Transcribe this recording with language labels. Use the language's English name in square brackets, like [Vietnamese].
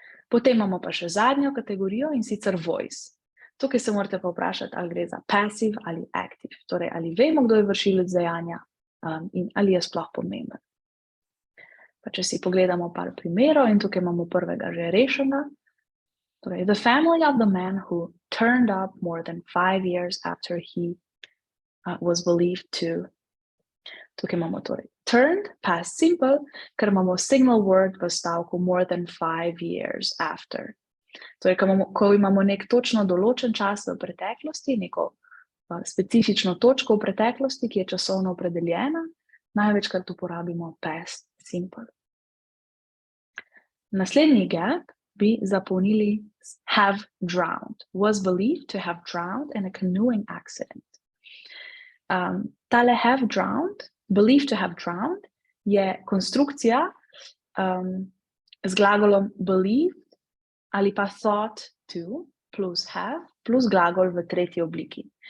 [Slovenian] Potem imamo pa še zadnjo kategorijo in sicer voice. Tukaj se morate pa vprašati, ali gre za passive ali active, torej ali vemo, kdo je vršilec dejanja in ali je sploh pomemben. Pa če si pogledamo par primerov in tukaj imamo prvega že rešenega. [English] Torej, the family of the man who turned up more than 5 years after he was believed to. [Slovenian] Tukaj imamo torej turned, past simple, ker imamo signal word v stavku more than 5 years after. Torej, ko imamo nek točno določen čas v preteklosti, neko specifično točko v preteklosti, ki je časovno opredeljena, največkrat uporabimo past simple. Naslednji gap bi zapolnili [English] have drowned, was believed to have drowned in a canoeing accident. [Slovenian] Tale [English] have drowned, believed to have drowned, [Slovenian] je konstrukcija z glagolom believed ali pa thought to plus have plus glagol v tretji obliki.